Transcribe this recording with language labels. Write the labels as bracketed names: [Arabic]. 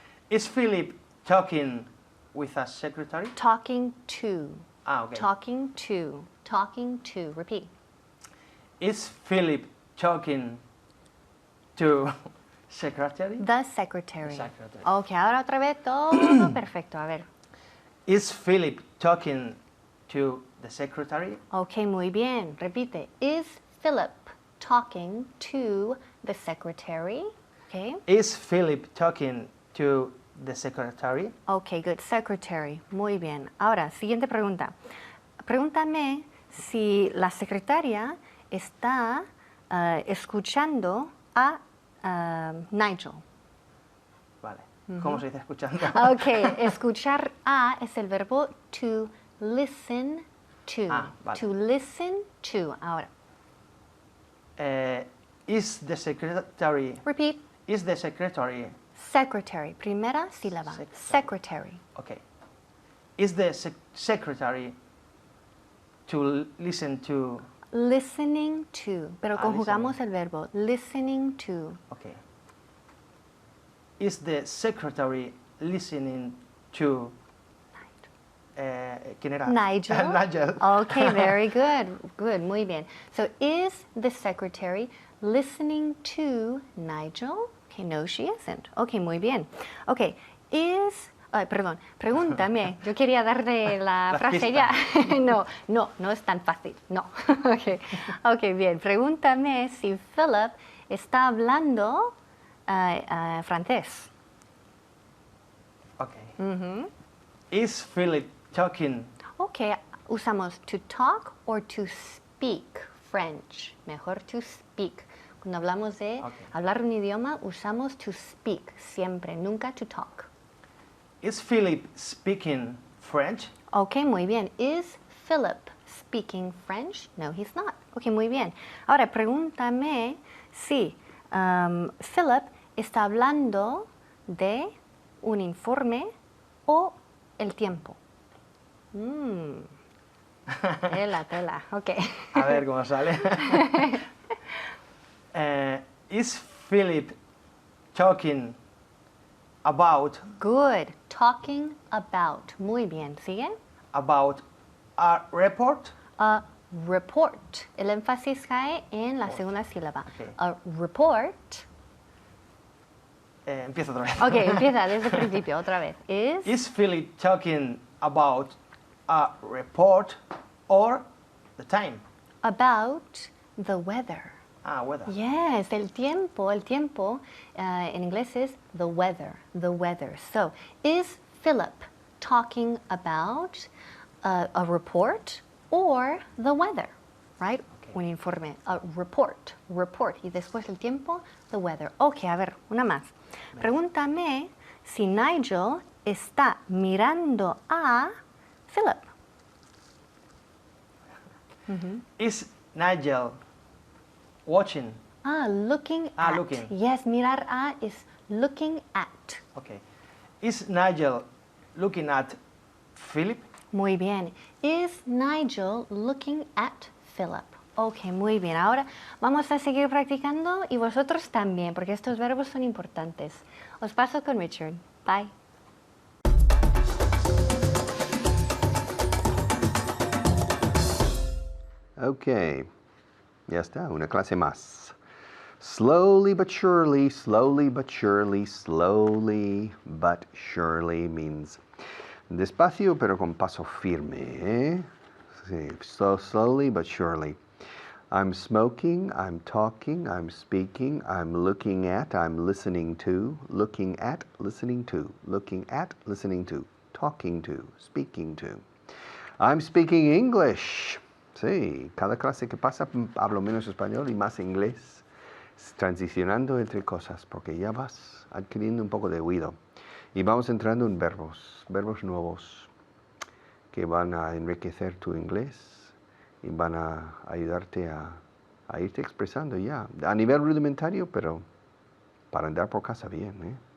[English] Is Philip talking with a secretary? Talking to. Ah, okay. Talking to. Talking to. Repeat. Is Philip talking to secretary? The secretary. The secretary. [Spanish] Ok, ahora otra vez todo perfecto. A ver. [English] Is Philip talking to the secretary? [Spanish] Ok, muy bien. Repite. [English] Is Philip talking to the secretary? Ok. Is Philip talking to the secretary? Ok, good. Secretary. [Spanish] Muy bien. Ahora, siguiente pregunta. Pregúntame si la secretaria está escuchando a Nigel. Vale. ¿Cómo se dice escuchando? Ok, escuchar a es el verbo to listen to. Ah, vale. [English] To listen to. [Spanish] Ahora, [English] Is the secretary repeat. is the secretary [Spanish] Secretary, primera sílaba. Secretary. [English] Okay. Is the secretary to listen to? [Spanish] Listening to, pero conjugamos [English] listening. [Spanish] el verbo. Listening to. [English] Okay. Is the secretary listening to? [Spanish] ¿Quién era? [English] Nigel. Nigel. Okay, very good. Good, [Spanish] muy bien. [English] So, is the secretary listening to Nigel? Okay, no, she isn't. Okay, [Spanish] muy bien. Okay, perdón, pregúntame. Yo quería darle la frase ya. No es tan fácil. No. Okay, bien. Pregúntame si Philip está hablando francés. [English] Okay. Is Philip talking? Okay, [Spanish] usamos [English] to talk or to speak French. [Spanish] Mejor to speak. Cuando hablamos de hablar un idioma, usamos to speak siempre, nunca to talk. [English] Is Philip speaking French? [Spanish] Okay, muy bien. [English] Is Philip speaking French? No, he's not. Okay, [Spanish] muy bien. Ahora, pregúntame si Philip está hablando de un informe o el tiempo. Tela. Okay. A ver cómo sale. [English] Is Philip talking about? Good. Talking about. [Spanish] Muy bien. ¿Sigue? [English] About a report? A report. [Spanish] El énfasis cae en la segunda sílaba. [English] Okay. A report. [Spanish] Empieza otra vez. Ok, empieza desde el principio, otra vez. [English] Is Philip talking about a report or the time? About the weather. Weather. Yes, [Spanish] el tiempo en inglés es [English] the weather. So, is Philip talking about a report or the weather? Right? Okay. [Spanish] Un informe, a report, y después el tiempo, the weather. Ok, a ver, una más. Pregúntame si Nigel está mirando a Philip. [English] Is Nigel watching? Looking at. Looking. Yes, [Spanish] mirar a [English] is looking at. Okay. Is Nigel looking at Philip? [Spanish] Muy bien. [English] Is Nigel looking at Philip? [Spanish] Ok, muy bien. Ahora vamos a seguir practicando y vosotros también, porque estos verbos son importantes. Os paso con Richard. Bye. Ok, ya está, una clase más. [English] Slowly but surely, slowly but surely, [Spanish] slowly but surely means despacio pero con paso firme, ¿eh? Sí, [English] so slowly but surely. I'm smoking, I'm talking, I'm speaking, I'm looking at, I'm listening to, looking at, listening to, looking at, listening to, talking to, speaking to. I'm speaking English. [Spanish] Sí, cada clase que pasa hablo menos español y más inglés, transicionando entre cosas, porque ya vas adquiriendo un poco de oído. Y vamos entrando en verbos nuevos que van a enriquecer tu inglés y van a ayudarte a irte expresando ya, a nivel rudimentario, pero para andar por casa bien, ¿eh?